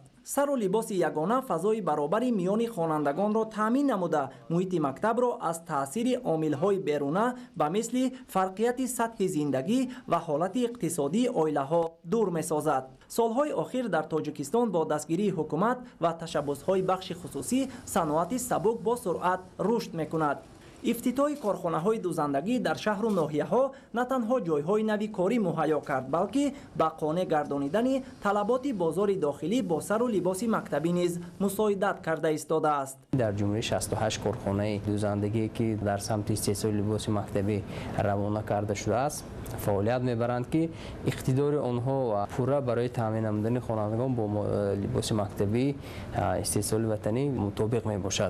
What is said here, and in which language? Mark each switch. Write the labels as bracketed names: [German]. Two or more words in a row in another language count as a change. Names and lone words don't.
[Tajik] сару либоси ягона фазои баробари миёни хонандагонро таъмин намуда муҳити мактабро аз таъсири омилҳои беруна ба мисли фарқияти сатҳи зиндагӣ ва ҳолати иқтисодии оилаҳо дур месозад. солҳои охир дар Тоҷикистон бо дастгирии ҳукумат ва ташаббусҳои бахши хусусӣ саноати сабук бо суръат рушд мекунад. афтитоҳи корхонаҳои дӯзандагӣ дар шаҳр ва ноҳияҳо на танҳо ҷойҳои нави корӣ муҳайё кард балки ба қонеъ гардонидани талаботи бозори дохилӣ бо сару либоси мактабӣ низ мусоидат карда истода аст. дар ҷумла 68 корхонаи дӯзандагӣ ки дар самти истеҳсоли либоси мактабӣ равона карда шуда аст фаъолият мебаранд ки иқтидори онҳо пурра барои таъмин намудани хонандагон бо либоси мактабии истеҳсоли ватанӣ мувофиқ мебошад.